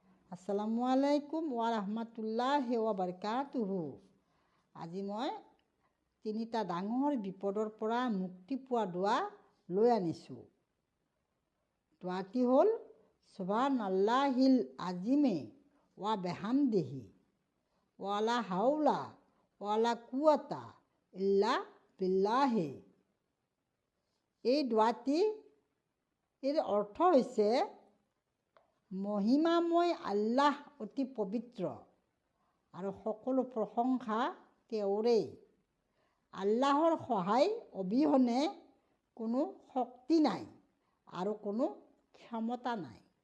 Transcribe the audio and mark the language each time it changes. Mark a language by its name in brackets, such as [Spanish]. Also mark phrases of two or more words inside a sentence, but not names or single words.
[Arabic] السلام عليكم ورحمة الله وبركاته. [Assamese] আজি মই তিনিটা ডাঙৰ বিপদৰ পৰা মুক্তি পোৱা দোৱা লৈ আনিছোঁ। দোৱাটি হ'ল [Arabic] سبحان الله العظيم وبحمده ولا حول ولا قوة إلا بالله. [Assamese] এই দোৱাটিৰ অৰ্থ হৈছে মহিমাময় আল্লাহ অতি পবিত্ৰ আৰু সকলো প্ৰশংসা তেওঁৰেই। আল্লাহৰ সহায় অবিহনে কোনো শক্তি নাই আৰু কোনো ক্ষমতা নাই।